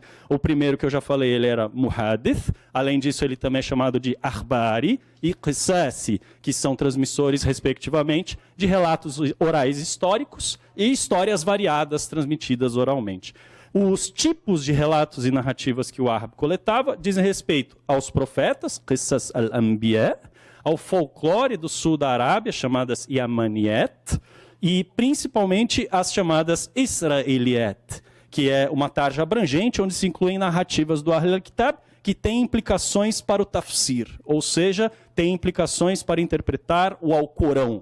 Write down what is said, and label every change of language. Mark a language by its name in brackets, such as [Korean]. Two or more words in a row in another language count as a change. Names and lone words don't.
[Portuguese] O primeiro que eu já falei, ele era Muhadith. Além disso, ele também é chamado de Akhbari e Qissasi, que são transmissores, respectivamente, de relatos orais históricos e histórias variadas transmitidas oralmente. Os tipos de relatos e narrativas que o Wahhab coletava dizem respeito aos profetas, [Arabic] قصص الأنبياء, [Portuguese] ao folclore do sul da Arábia, chamadas Yamaniyat, e principalmente as chamadas Israeliyat, que é uma tarja abrangente onde se incluem narrativas do [Arabic] أهل الكتاب [Portuguese] que têm implicações para o tafsir, ou seja, têm implicações para interpretar o Alcorão.